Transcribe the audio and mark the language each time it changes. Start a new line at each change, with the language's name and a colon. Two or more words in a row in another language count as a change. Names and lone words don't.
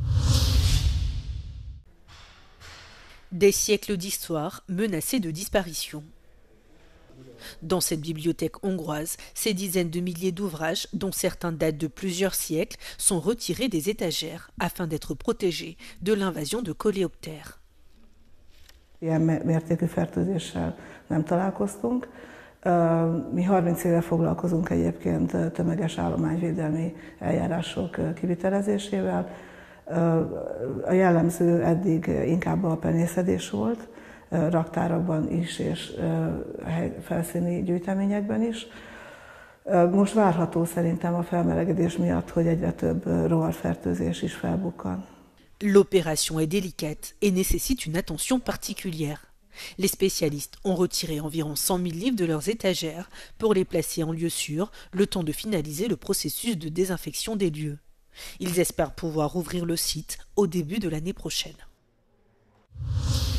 French: Des siècles d'histoire menacés de disparition. Dans cette bibliothèque hongroise, ces dizaines de milliers d'ouvrages, dont certains datent de plusieurs siècles, sont retirés des étagères afin d'être protégés de l'invasion de coléoptères.
Hungarian: Ilyen mértékű fertőzéssel nem találkoztunk. Mi 30 éve foglalkozunk egyébként tömeges állományvédelmi eljárások kivitelezésével. A jellemző eddig inkább a penészedés volt, raktárakban is és felszíni gyűjteményekben is. Most várható szerintem a felmelegedés miatt, hogy egyre több rovarfertőzés is felbukkan.
French: L'opération est délicate et nécessite une attention particulière. Les spécialistes ont retiré environ 100 000 livres de leurs étagères pour les placer en lieu sûr, le temps de finaliser le processus de désinfection des lieux. Ils espèrent pouvoir ouvrir le site au début de l'année prochaine.